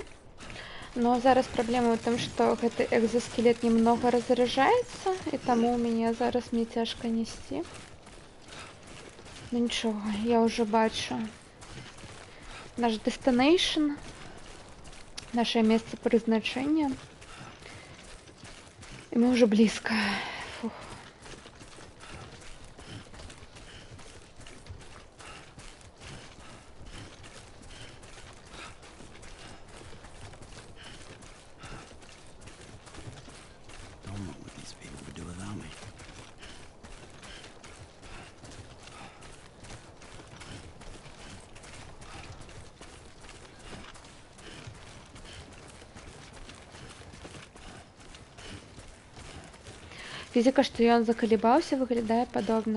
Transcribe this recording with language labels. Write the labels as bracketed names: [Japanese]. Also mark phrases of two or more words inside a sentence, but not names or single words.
[Belarusian] Но зараз праблема ў тым, што гэты экзаскелет немного разаражаецца, і таму ў мяне зараз мне цяжка несці. Ну нічога, я ўжо бачу наш destination, наше месца прызначэння. І мы ўжо блізка. Фух. [English] Don't know what these people would do without me. [Belarusian] Фізіка, што ён закалебаўся, выглядае падобна.